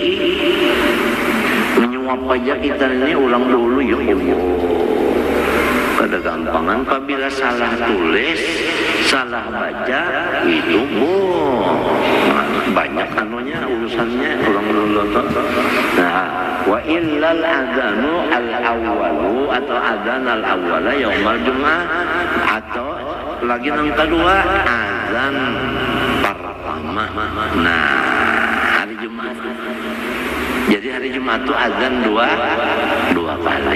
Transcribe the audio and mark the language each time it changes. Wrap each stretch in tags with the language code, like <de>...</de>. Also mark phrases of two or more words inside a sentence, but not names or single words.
<id>Menyuap aja kita ini orang dulu</id> <ar>يا الله.</ar> <id>Pada gampangan apabila salah tulis, salah baca itu banyak anunya urusannya orang dulu. Nah,</id> <ar>وإلا الأذان الأول atau الأذان الأول يوم الجمعة,</ar> <id>atau lagi yang kedua azan pertama. Nah, hari Jumat. Jadi hari Jumat itu azan dua kali.</id>